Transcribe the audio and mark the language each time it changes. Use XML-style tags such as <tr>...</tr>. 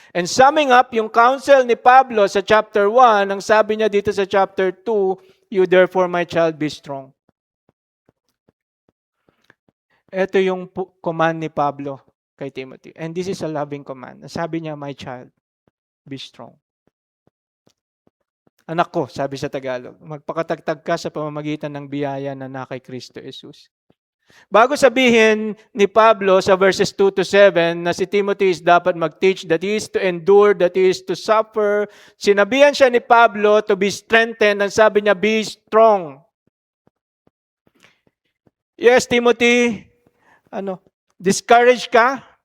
<en>And summing up yung counsel ni Pablo sa chapter 1,</en> <tl>ang sabi niya dito sa</tl> <en>chapter 2, you therefore, my child, be strong.</en> <tl>Ito yung command ni Pablo kay Timothy.</tl> <en>And this is a loving command.</en> <tl>Sabi niya,</tl> <en>my child, be strong.</en> <tl>Anak ko, sabi sa Tagalog, magpakatagtag ka sa pamamagitan ng biyaya na kay Kristo Jesus. Bago sabihin ni Pablo sa</tl> <en>verses 2 to 7 na si Timothy is dapat mag-teach, that he is to endure, that he is to suffer,</en> <tl>sinabihan siya ni Pablo</tl> <en>to be strengthened, and sabi niya, be strong. Yes, Timothy, discourage ka?</en>